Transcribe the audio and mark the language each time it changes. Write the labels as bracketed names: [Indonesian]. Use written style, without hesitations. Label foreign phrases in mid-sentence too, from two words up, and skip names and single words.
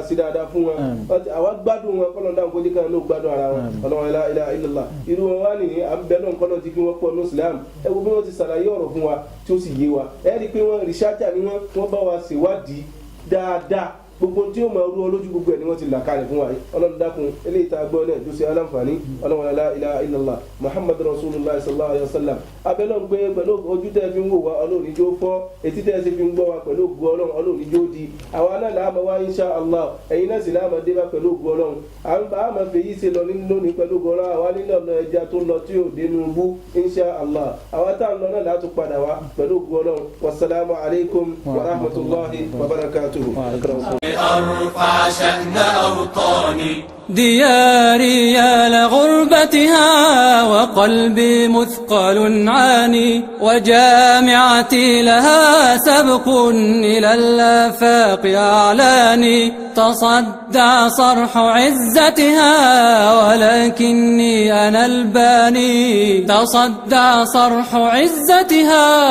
[Yoruba] sí dáadáa fún wọn àwa gbádùn wọn kọ́lọ́mọdà kó jẹ́ káwọn ló gbádùn ara wọn ọlọ́run [Arabic] لا إله إلا الله [Yoruba] irú wọn wá nìyí à ń bẹ náà kọ́lọ́ ti kí wọ́n pọ̀ ní islam ẹ wo bí wọ́n ti ṣàlàyé ọ̀rọ̀ fún wa tí ó sì yé wa ẹ rí i pé wọ́n rìṣájà ni wọ́n bá wa ṣèwádìí dáadáa gbogbo tí ó máa rú ọ lójú gbogbo ẹ ni wọ́n ti là kalẹ̀ fún wa yìí ọlọ́run dákun eléyìí tá a gbọ́ náà tó ṣe aláǹfààní ọlọ́run [Arabic] لا إله إلا الله محمد رسول الله صلى الله عليه وسلم [Yoruba] abẹ́lẹ́ ń gbé pẹ̀lú ojú tẹ́ fi ń wò wá ọlọ́run níjó fọ́ etí tẹ́ fi ń gbọ́ wa pẹ̀lú ògùn ọlọ́run níjó di àwa náà làá wá [Arabic] إن شاء الله [Yoruba] ẹ̀yin náà sì làá dé bá pẹ̀lú ògùn ọlọ́run à máa fèyí ṣe lọ lónìí pẹ̀lú ògùn ọlọ́run àwa nílò ọ̀nà ẹja tó lọ tí ò dénú bú [Arabic] إن شاء الله [Yoruba] àwa tá à ń lọ náà láti padà wá pẹ̀lú ògùn ọlọ́run [Arabic] والسلام عليكم ورحمة الله وبركاته. أرفع شأن أوطاني دياري يا لغربتها وقلبي مثقل عاني وجامعتي لها سبق إلى الآفاق أعلاني تصدع صرح عزتها ولكني أنا الباني تصدع صرح عزتها